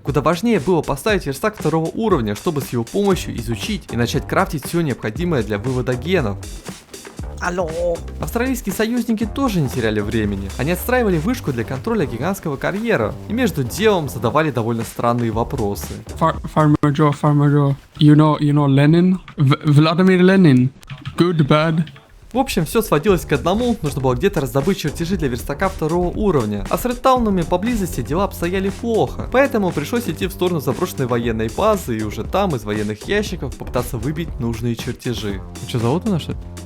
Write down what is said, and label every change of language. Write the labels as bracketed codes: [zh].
[ru] Куда важнее было поставить верстак 2-го уровня, чтобы с его помощью изучить и начать крафтить все необходимое для вывода генов. Алло. Австралийские союзники тоже не теряли времени. Они отстраивали вышку для контроля гигантского карьера и между делом задавали довольно странные вопросы. [en] Farmer Joe, you know Lenin? Vladimir Lenin. Good, bad. [ru] В общем, все сводилось к одному, нужно было где-то раздобыть чертежи для верстака 2-го уровня. А с Редтаунами поблизости дела обстояли плохо, поэтому пришлось идти в сторону заброшенной военной базы и уже там из военных ящиков попытаться выбить нужные чертежи. Ну что, зовут нас, что ли?